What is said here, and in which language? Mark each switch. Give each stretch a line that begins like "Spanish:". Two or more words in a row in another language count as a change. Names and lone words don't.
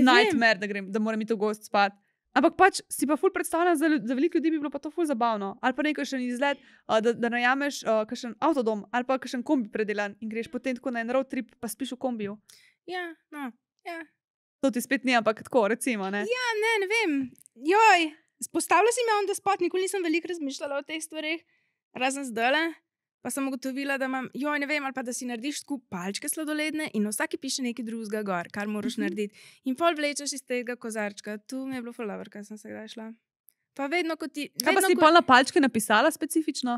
Slovenian: nightmare, da moram iti v gost spat. Ampak pač si pa ful predstavljam, za veliko ljudi bi bilo pa to ful zabavno. Ali pa nekaj izlet, da najameš kakšen avtodom, ali pa kakšen kombi predelan in greš potem tako na en
English: road trip,
Slovenian: pa spiš v kombiju. Ja, no, ja. To ti spet ni, ampak tako, recimo, ne? Ja, ne vem. Joj, spostavila si me
English: on the spot,
Slovenian: nikoli nisem veliko razmišljala o teh stvareh, razen zdajle. Pa sem ugotovila, da imam, ne vem, ali pa da si narediš tako palčke sladoledne in na vsaki piše nekaj drugega gor, kar moraš narediti. In pol vlečeš iz tega kozarčka. Tu mi je bilo ful dobro, kaj sem se kdaj šla. Pa vedno, ko ti... Kaj pa si pol na palčke napisala specifično?